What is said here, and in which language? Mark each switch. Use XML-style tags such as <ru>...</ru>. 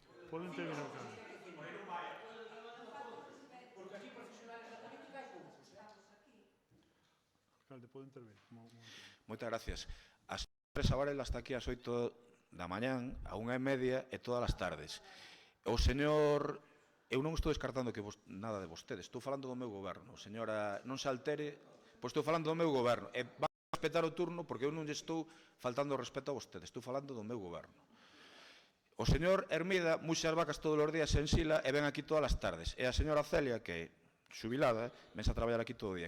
<es>¿Puedo intervenir, alcalde? Alcalde, ¿puedo intervenir?</es> <gl>Moitas gracias. A señora Teresa Varela está aquí ás 8 da mañán, a 1:30 e todas as tardes. O señor... Eu non estou descartando que nada de vostedes, estou falando do meu goberno. Señora, non se altere, pois estou falando do meu goberno. E van a respetar o turno porque eu non lle estou faltando o respeto a vostedes, estou falando do meu goberno. O señor Hermida muxe as vacas todos os días en Sila e ven aquí todas as tardes. E a señora Celia, que é xubilada, vense a traballar aquí todo o día.</gl>